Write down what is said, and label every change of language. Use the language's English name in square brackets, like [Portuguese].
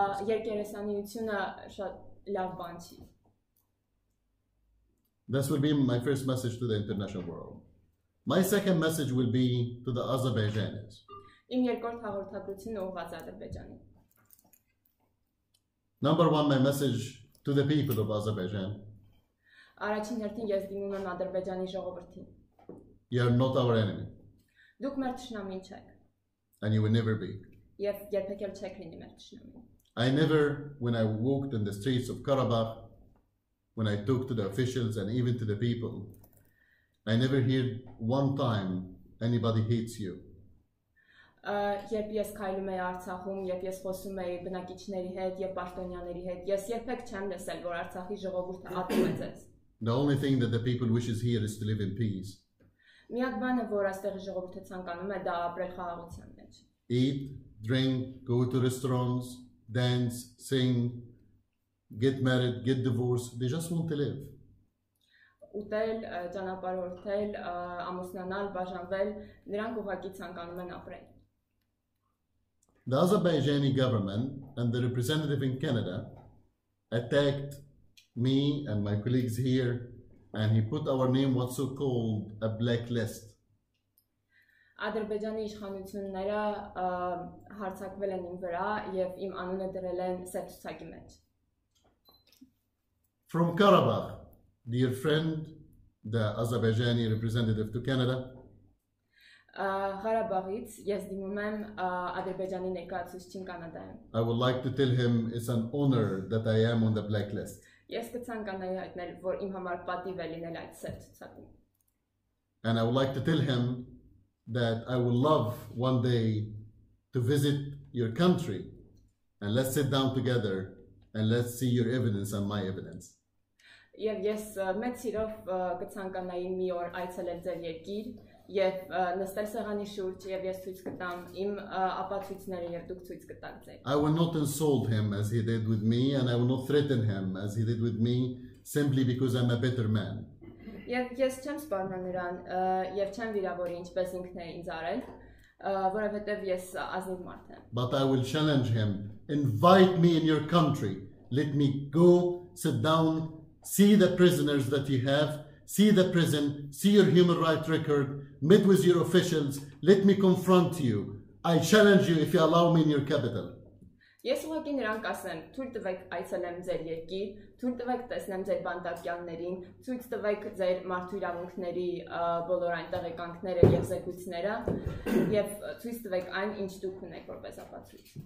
[Armenian] Երկերեսանիությունը շատ լավ բան չի։ [English] This will be my first message to the international world. My second message will be to the Azerbaijanis. [Armenian] Իմ երկրորդ հաղորդագրությունը ուղղված է Ադրբեջանին։ [English] Number one, my message to the people of Azerbaijan. [Armenian] Առաջին հերթին ես դիմում եմ Ադրբեջանի ժողովրդին։ [English] You are not our enemy, [Armenian] Դուք մեր թշնամին չեք, [English] and you will never be. [Armenian] եւ երբեք էլ չեք լինի մեր թշնամին։ [English] I never, when I walked in the streets of Karabakh, when I talked to the officials and even to the people, I never heard one time anybody hates you. [Armenian] Երբ ես քայլում եի Արցախում, երբ ես խոսում էի բնակիչների հետ եւ պաշտոնյաների հետ, ես երբեք չեմ լսել, որ Արցախի ժողովուրդը ատում է ձեզ։ [English] The only thing that the people wishes here is to live in peace. [Armenian] Միակ բանը, որ այստեղի ժողովուրդը ցանկանում է, դա ապրել խաղաղության մեջ։ [English] Eat, drink, go to restaurants, dance, sing, get married, get divorced. They just want to live. [Armenian] Ուտել, ճանապարհորդել, ամուսնանալ, բաժանվել, նրանք ուղղակի ցանկանում են ապրել։ [English] The Azerbaijani government and the representative in Canada attacked me and my colleagues here, and he put our name what's so called a blacklist. [Armenian] Ադրբեջանի իշխանությունները հարձակվել են իմ վրա եւ իմ անունը դրել են սև ցուցակի մեջ։ [English] From Karabakh, dear friend, the Azerbaijani representative to Canada, [Armenian] Ղարաբաղից ես դիմում եմ Ադրբեջանի ներկայացուցչին Կանադայում։ [English] I would like to tell him it's an honor that I am on the blacklist. [Armenian] Ես կցանկանայի հայտնել, որ իմ համար պատիվ է լինել այդ սև ցուցակում։ [English] And I would like to tell him that I would love one day to visit your country and let's sit down together and let's see your evidence and my evidence. [Armenian] Եվ ես մեծ սիրով կցանկանայի մի օր այցելել ձեր երկիր եւ նստել սեղանի շուրջ եւ ես ցույց կտամ իմ ապացույցները եւ դուք ցույց կտաք ձեր։ [English] I will not insult him as he did with me, and I will not threaten him as he did with me, simply because I'm a better man. [Armenian] Եվ ես չեմ սպառնա նրան եւ չեմ վիրավորի ինչպես ինքն է ինձ արել, որովհետեւ ես ազնիվ մարդ եմ։ [English] But I will challenge him. Invite me in your country. Let me go, sit down, see the prisoners that you have, see the prison, see your human rights record, meet with your officials, let me confront you. I challenge you if you allow me in your capital. [Armenian] Ես ուղղակի նրան կասեմ, թույլ տվեք այցելեմ ձեր երկիր, թույլ տվեք տեսնեմ ձեր բանտարկյալներին, ցույց տվեք ձեր մարդու իրավունքների բոլոր այն տեղեկանքները եւ զեկույցները եւ ցույց տվեք այն, ինչ դուք ունեք որպես ապացույց։